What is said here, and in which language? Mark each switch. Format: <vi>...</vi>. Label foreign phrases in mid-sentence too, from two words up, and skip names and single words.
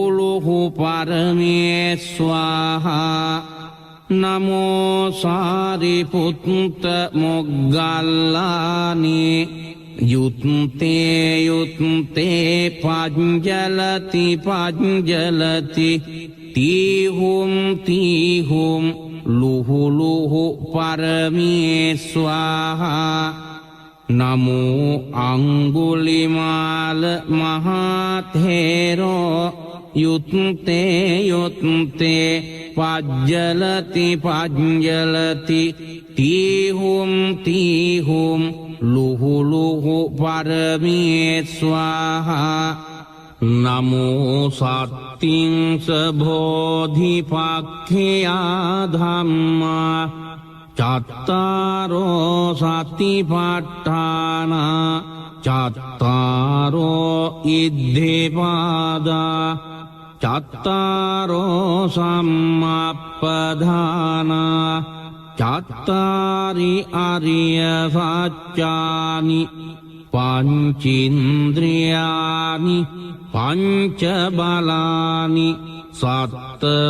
<pi>ලුහු පරමේ ස්වාහා නමෝ සාරිපුත්ත මොග්ගල්ලානේ යුත්තේ යුත්තේ වජ්ජලති වජ්ජලති තීහුම් තීහුම් ලුහු ලුහු පරමේ ස්වාහා නමෝ අංගුලිමාල මහතේරෝ යුත්තේ යුත්තේ වජ්ජලති වජ්ජලති තීහුම් තීහුම් ලුහු ලුහු පරමේ ස්වාහා නමෝ සත්තිංස බෝධිපක්ඛයා ධම්මා චත්තාරෝ සතිපට්ඨාන චත්තාරෝ ඉද්ධිපාදා චත්තාරෝ සම්මප්පදාන චත්තාරි අරිය සත්‍යානි පංචින්ද්‍රියානි පංච බලානි සත්ත</pi>